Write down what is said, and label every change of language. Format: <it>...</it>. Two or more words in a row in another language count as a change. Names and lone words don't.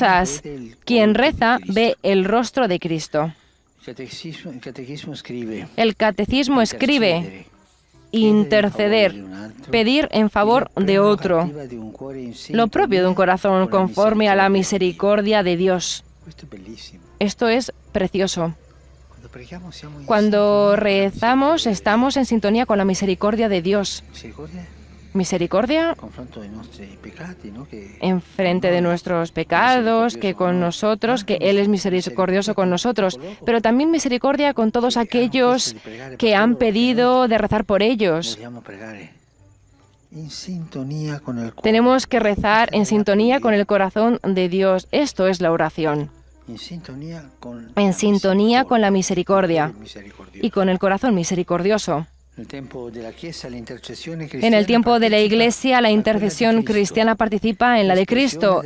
<es>Quien reza ve el rostro de Cristo.</es> <it>Il catechismo scrive:</it> <es>El catecismo escribe interceder, pedir en favor de otro, lo propio de un corazón conforme a la misericordia de Dios.</es> <it>Questo è bellissimo.</it> <es>Esto es precioso.</es> <it>Quando preghiamo siamo in</it> <es>Cuando</es> <it>sintonia con la</it> <es>rezamos</es> <it>misericordia</it> <es>estamos en sintonía con la misericordia de Dios.</es> <it>misericordia Misericordia a confronto dei nostri peccati, no? Che</it> <es>enfrente de nuestros pecados, que con nosotros, que Él es misericordioso con nosotros, pero también misericordia con todos aquellos que han pedido de rezar por ellos.</es> <it>dobbiamo pregare in sintonia con il cuore.</it> <es>Tenemos que rezar en sintonía con el corazón de Dios. Esto es la oración. en sintonía con la misericordia y con el corazón misericordioso. En el tiempo de la Iglesia, la intercesión cristiana participa en la de Cristo.</es>